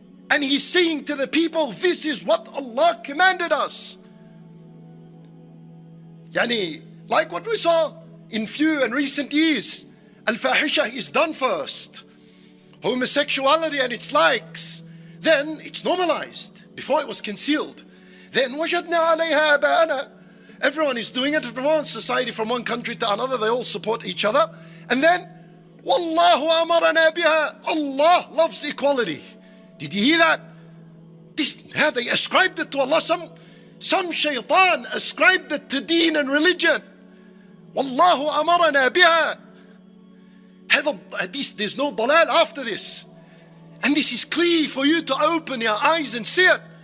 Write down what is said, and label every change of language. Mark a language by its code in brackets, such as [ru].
[en] And he's saying to the people, this is what Allah commanded us. Yani, like what we saw in few and recent years, al-fahisha is done first. Homosexuality and its likes, then it's normalized. Before it was concealed. Then [ar] وَجَدْنَا عَلَيْهَا آبَاءَنَا. [en] Everyone is doing it from one society, from one country to another. They all support each other. And then [ar] وَاللَّهُ أَمَرَنَا بِهَا. [en] Allah loves equality. Did you hear that? How they ascribed it to Allah. Some shaitan ascribed it to deen and religion. [ar] وَاللَّهُ أَمَرَنَا بِهَا. [en] There's no dalal after this. And this is clear for you to open your eyes and see it.